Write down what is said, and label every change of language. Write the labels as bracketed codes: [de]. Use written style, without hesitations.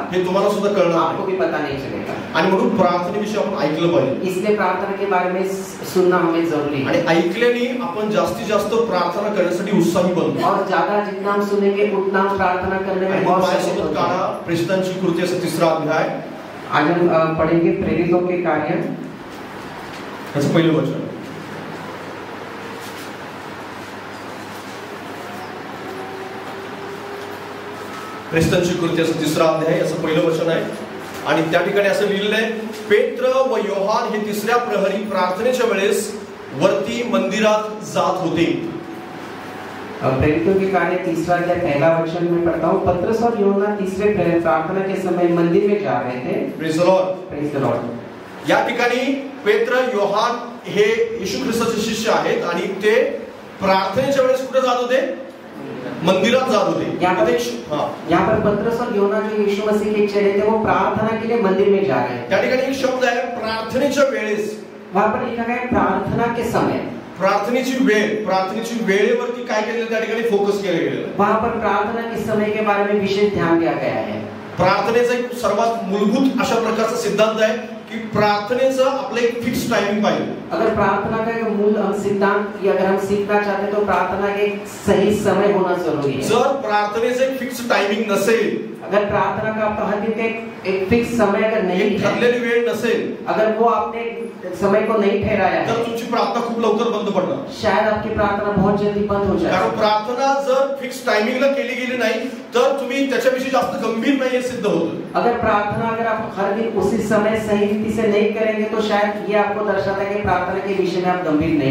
[mr] हे तुम्हाला सुद्धा कळणार [hi] आपको भी पता नहीं चलेगा. [mr] आणि म्हणून प्रार्थनेविषयी आपण ऐकलं पाहिजे. [hi] इसलिए प्रार्थना के बारे में सुनना हमें जरूरी है. [mr] आणि ऐकल्याने आपण जास्तीत जास्त प्रार्थना करण्यासाठी उत्साही बनतो. [hi] और ज्यादा जितना हम सुनेंगे उतना हम प्रार्थना करने में बहुत सहज होते हैं. [mr] प्रेरितांची कृत्याचा 3रा अध्याय. [hi] आज हम पढ़ेंगे प्रेरितों के कार्य. [mr] याचं पहिलं वचन. प्रेरितांची कृत्याचा 3रा अध्याय याचं पहिलं वचन आहे. आणि त्या ठिकाणी असं लिहिलेलं आहे, पेत्र व योहान हे 3ऱ्या प्रहरी प्रार्थनेच्या वेळेस वरती मंदिरात जात होते. [hi] प्रेरितों के कार्य 3रा अध्याय पहला वचन में पढ़ता हूँ. पत्रस और यूहन्ना तीसरे प्रहर प्रार्थना के समय मंदिर में जा रहे थे. [en] Praise the Lord. Praise the Lord. [mr] या ठिकाणी पेत्र योहान हे येशू ख्रिस्ताचे शिष्य आहेत आणि ते प्रार्थनेच्या वेळेस कुठे जात होते? मंदिरात जात होते. [hi] यहाँ पर पत्रस और यूहन्ना जो यीशु मसीह के चेले थे वो प्रार्थना के लिए मंदिर में जा रहे हैं. [mr] त्या ठिकाणी एक शब्द आहे प्रार्थनेच्या वेळेस. [hi] वहाँ पर लिखा गया प्रार्थना के समय. [mr] प्रार्थनेची वेळेवरती काय केलेलं त्या ठिकाणी फोकस केलं गेलं. [hi] वहाँ पर प्रार्थना के समय के बारे में विशेष ध्यान दिया गया है. [mr] प्रार्थनेचा एक सर्वात मूलभूत अशा प्रकारचा सिद्धांत आहे की प्रार्थनेचं आपलं एक फिक्स टाइमिंग पाहिजे. [hi] अगर प्रार्थना का एक मूल सिद्धांत अगर हम सीखना चाहते हैं तो प्रार्थना के एक सही समय होना जरूरी है. [mr] जर प्रार्थनेचं एक फिक्स टाइमिंग नसेल, [hi] अगर प्रार्थना का आपका हर दिन का एक फिक्स समय अगर नहीं [mr] ठरलेली वेळ नसेल, [hi] अगर वो आपने समय को नहीं ठहराया है, [mr] तर तुमची प्रार्थना खूप लवकर बंद पडणार. [hi] शायद आपकी प्रार्थना बहुत जल्दी बंद हो जाए. [mr] कारण प्रार्थना जर फिक्स टाइमिंगला केली गेली नाही तर तुम्ही त्याच्याविषयी जास्त गंभीर नाही हे सिद्ध होतं. [hi] अगर प्रार्थना अगर आप हर दिन उसी समय सही रीति से नहीं करेंगे तो शायद ये आपको दर्शाता है कि प्रार्थना के विषय में आप गंभीर नहीं.